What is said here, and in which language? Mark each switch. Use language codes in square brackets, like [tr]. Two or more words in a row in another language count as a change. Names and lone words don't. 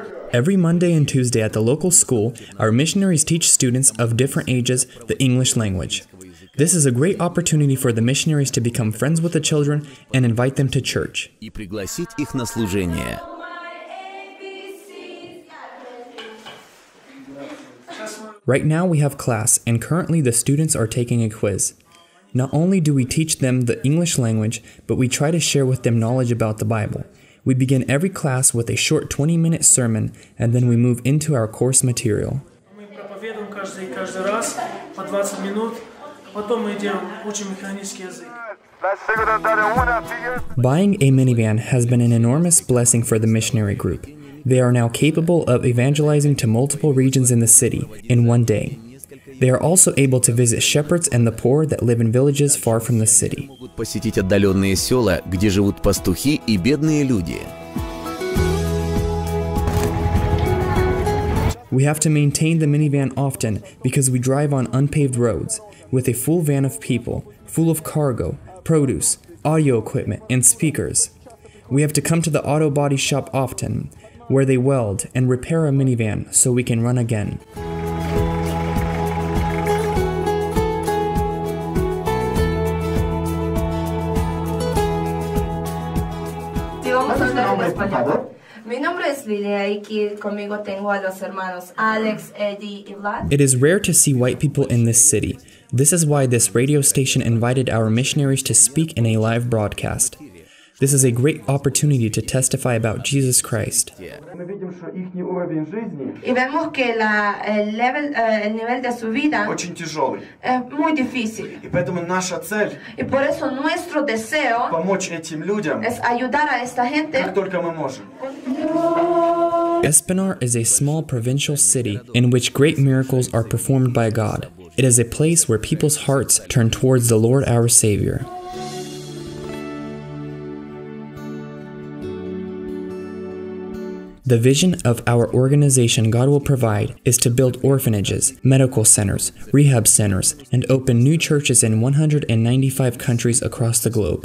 [en] Every Monday and Tuesday at the local school, our missionaries teach students of different ages the English language. This is a great opportunity for the missionaries to become friends with the children and invite them to church. [ru] И пригласить их на служение. [en] Right now we have class, and currently the students are taking a quiz. Not only do we teach them the English language, but we try to share with them knowledge about the Bible. We begin every class with a short 20-minute sermon, and then we move into our course material. [ru] Мы проповедуем каждый раз по 20 минут, потом мы идем учим механический язык. [en] Buying a minivan has been an enormous blessing for the missionary group. They are now capable of evangelizing to multiple regions in the city in one day. They are also able to visit shepherds and the poor that live in villages far from the city. [ru] Могут посетить отдаленные села, где живут пастухи и бедные люди. [en] We have to maintain the minivan often because we drive on unpaved roads with a full van of people, full of cargo, produce, audio equipment, and speakers. We have to come to the auto body shop often, where they weld and repair a minivan so we can run again. [es] Mi nombre es Lilia y aquí conmigo tengo a los hermanos Alex, Eddie y Vlad. [en] It is rare to see white people in this city. This is why this radio station invited our missionaries to speak in a live broadcast. This is a great opportunity to testify about Jesus Christ. [ru] Мы видим, что их уровень жизни [es] Y vemos que el nivel de su vida [ru] очень тяжелый. [es] es muy difícil. [ru] И поэтому наша цель [es] Y por eso nuestro deseo [ru] помочь этим людям, [es] es ayudar a esta gente. [ru] как только мы можем. [en] Espinar is a small provincial city in which great miracles are performed by God. It is a place where people's hearts turn towards the Lord our Savior. The vision of our organization God will provide is to build orphanages, medical centers, rehab centers, and open new churches in 195 countries across the globe.